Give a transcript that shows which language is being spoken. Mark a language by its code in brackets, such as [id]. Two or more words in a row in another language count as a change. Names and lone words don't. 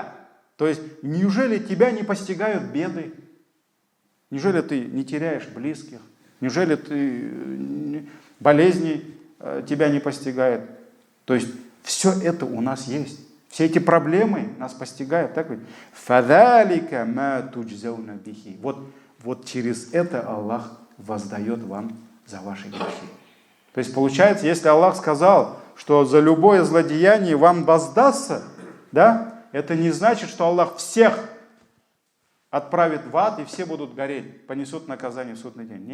[ru] То есть, неужели тебя не постигают беды? Неужели ты не теряешь близких? Неужели ты болезни тебя не постигают? То есть, все это у нас есть. Все эти проблемы нас постигают. Так ведь? [ar] «فذلك ما تجزون به». [ru] Вот через это Аллах воздает вам за ваши грехи. То есть, получается, если Аллах сказал, что за любое злодеяние вам воздастся, да, это не значит, что Аллах всех отправит в ад и все будут гореть, понесут наказание в судный день.